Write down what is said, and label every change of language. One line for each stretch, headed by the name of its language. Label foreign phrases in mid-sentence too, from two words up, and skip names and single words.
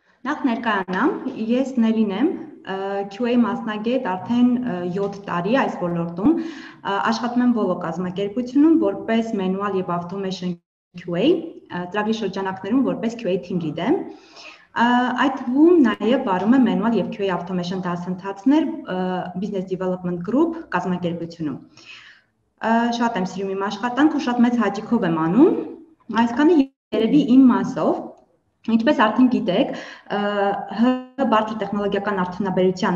Armenian: Նախ ներկայանամ, ես Նելին եմ, QA մասնագետ արդեն 7 տարի այս ոլորտում, աշխատում եմ Volo կազմակերպությունում որպես manual եւ
English: automation QA,
Armenian: ծրագրի շրջանակներում որպես
English: QA team lead
Armenian: եմ։ Այդ թվում նաև վարում եմ manual եւ QA automation դասընթացներ Business Development Group կազմակերպությունում։ Շատ եմ սիրում իմ աշխատանքը ու շատ մեծ հաճույքով եմ անում, այսքանը երևի իմ մասով։ Ինչպես արդեն գիտեք, բարձր տեխնոլոգիական արդյունաբերության